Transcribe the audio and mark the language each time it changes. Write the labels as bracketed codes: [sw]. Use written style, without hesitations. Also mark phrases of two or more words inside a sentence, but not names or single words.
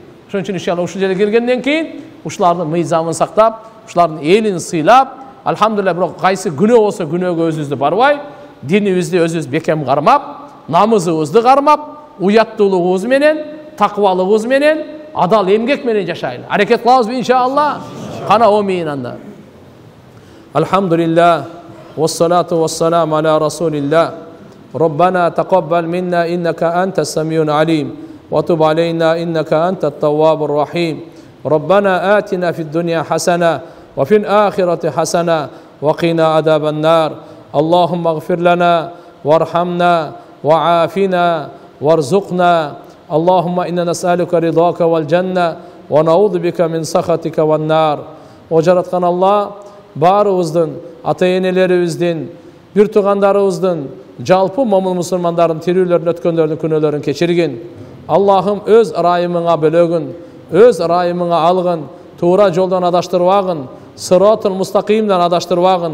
[ky] Ошон үчүн иншалла ушул жерге келгенден кийин ушулардын мыйзамын сактап, ушулардын элин сыйлап, алхамдулилlah, бирок кайсы күнөө болсо күнөөгө өзүбүздү барбай, динибизди өзүбүз бекем кармап, намызыбызды кармап, уяттуулугубуз менен, такыбалыгыбыз менен, адал эмгек менен жашайлы. Аракет кылабызбы иншалла? Кана омин анда. [ar] الحمد لله والصلاة والسلام على رسول الله. ربنا تقبل منا إنك أنت السميع العليم وتب علينا إنك أنت التواب الرحيم ربنا آتنا في الدنيا حسنة وفي الآخرة حسنة وقنا عذاب النار اللهم اغفر لنا وارحمنا وعافنا وارزقنا اللهم إنا نسألك رضاك والجنة ونعوذ بك من سخطك والنار وجرتقان الله [ky] بارыбыздын ата-энелерибиздин бир туугандарыбыздын жалпы момун мусулмандардын тирүүлөрүн өткөндөрдүн күнөөлөрүн кечиргин. Аллахым өз ырайымыңа бөлөгүн, өз ырайымыңа алгын, туура жолдон адаштырбагын, сыротул мустакимден адаштырбагын.